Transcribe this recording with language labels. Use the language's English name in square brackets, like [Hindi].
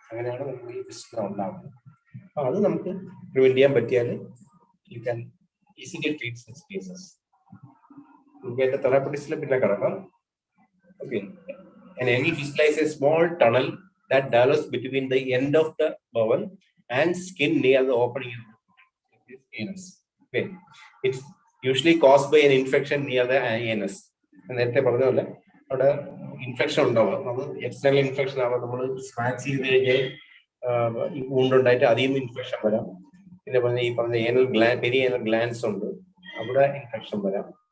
[Malayalam] അങ്ങനെയാണ് നമുക്ക് ഈ ഫിസ്റ്റുല ഉണ്ടാകുന്നത്. അപ്പൊ അത് നമുക്ക് പ്രിവെന്റ് ചെയ്യാൻ പറ്റിയാൽ [English] You can easily treat such cases. [Malayalam] നമുക്ക് അതിന്റെ തെറാപ്പറ്റിക്സിൽ പിന്നെ കിടക്കാം. [English] Okay, an anal fistula is a small tunnel that develops between the end of the bowel and skin near the opening of the anus. Okay, it's usually caused by an infection near the anus. [Malayalam] നേരത്തെ പറഞ്ഞ പോലെ അവിടെ infection ഉണ്ടാവുക, നമ്മൾ external infection ആവാം. നമ്മൾ scratch ചെയ്ത് കഴിഞ്ഞാൽ ഈ വൂണ്ടുണ്ടായിട്ട് അതിൽ നിന്ന് ഇൻഫെക്ഷൻ വരാം. പിന്നെ ഈ പറഞ്ഞ anal gland, peri anal glands ഉണ്ട്, അവിടെ ഇൻഫെക്ഷൻ വരാം.